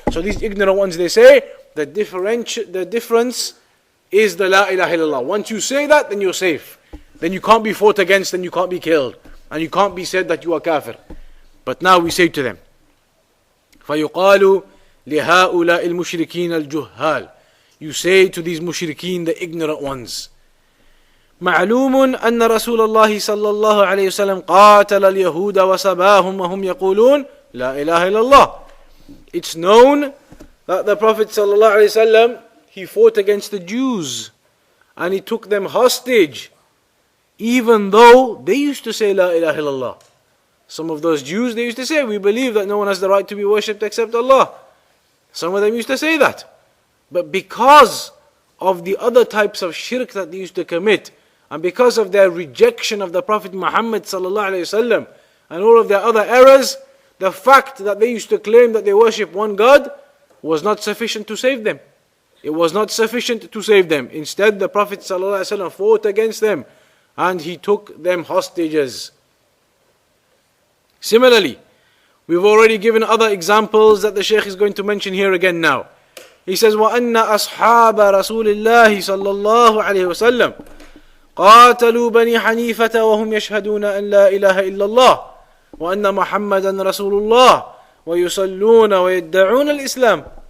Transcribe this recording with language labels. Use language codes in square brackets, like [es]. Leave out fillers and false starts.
[en] So these ignorant ones, they say, the difference is the La ilaha illallah. Once you say that, then you're safe. Then you can't be fought against, and you can't be killed. And you can't be said that you are kafir. But now we say to them, [ar] فَيُقَالُ لِهَؤُلَاءِ الْمُشْرِكِينَ الْجُهَّالِ. [en] You say to these mushrikeen, the ignorant ones, [ar] معلوم أن رسول الله صلى الله عليه وسلم قاتل اليهود وسباهم وهم يقولون لا إله إلا الله. [en] It's known that the Prophet صلى الله عليه وسلم, he fought against the Jews and he took them hostage, even though they used to say La ilaha illallah. Some of those Jews, they used to say, we believe that no one has the right to be worshipped except Allah. Some of them used to say that. But because of the other types of shirk that they used to commit, and because of their rejection of the Prophet Muhammad sallallahu alaihi wasallam and all of their other errors, the fact that they used to claim that they worship one God was not sufficient to save them. It was not sufficient to save them. Instead, the Prophet sallallahu alaihi wasallam fought against them and he took them hostages. Similarly, we've already given other examples that the Shaykh is going to mention here again now. He says, [ar] وَأَنَّ أَصْحَابَ رَسُولِ اللَّهِ صَلَّى اللَّهُ عَلَيْهِ وَسَلَّمَ قاتلوا بني حنيفة وهم يشهدون أن لا إله إلا الله وأن محمدا رسول الله ويصلون ويدعون الإسلام.